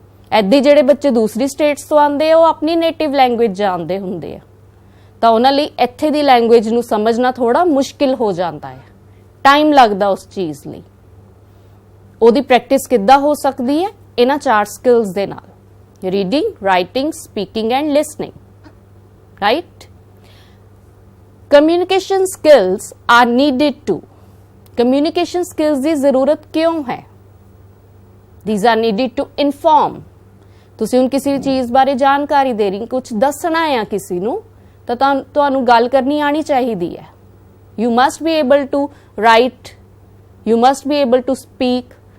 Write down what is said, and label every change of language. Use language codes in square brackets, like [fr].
[pa] ਐਦੀ ਜਿਹੜੇ ਬੱਚੇ ਦੂਸਰੀ ਸਟੇਟਸ ਤੋਂ ਆਉਂਦੇ ਆ ਉਹ ਆਪਣੀ ਨੇਟਿਵ ਲੈਂਗੁਏਜ ਜਾਣਦੇ ਹੁੰਦੇ ਆ, ਤਾਂ ਉਹਨਾਂ ਲਈ ਇੱਥੇ ਦੀ ਲੈਂਗੁਏਜ ਨੂੰ ਸਮਝਣਾ ਥੋੜਾ ਮੁਸ਼ਕਿਲ ਹੋ ਜਾਂਦਾ ਹੈ, ਟਾਈਮ ਲੱਗਦਾ ਉਸ ਚੀਜ਼ ਲਈ। ਉਹਦੀ ਪ੍ਰੈਕਟਿਸ ਕਿੱਦਾਂ ਹੋ ਸਕਦੀ ਹੈ? ਇਹਨਾਂ 4 ਸਕਿੱਲਸ ਦੇ ਨਾਲ, reading, writing, speaking and listening, right? [en] Communication skills are needed too. [pa] Communication skills ਦੀ ਜ਼ਰੂਰਤ ਕਿਉਂ ਹੈ? [en] These are needed to inform. [pa] ਤੁਸੀਂ ਹੁਣ ਕਿਸੇ ਚੀਜ਼ ਬਾਰੇ ਜਾਣਕਾਰੀ ਦੇ ਰਹੀ, ਕੁਝ ਦੱਸਣਾ ਹੈ ਕਿਸੇ ਨੂੰ, ਤਾਂ ਤੁਹਾਨੂੰ ਗੱਲ ਕਰਨੀ ਆਣੀ ਚਾਹੀਦੀ ਹੈ। [en] You must be able to write, you must be able to speak.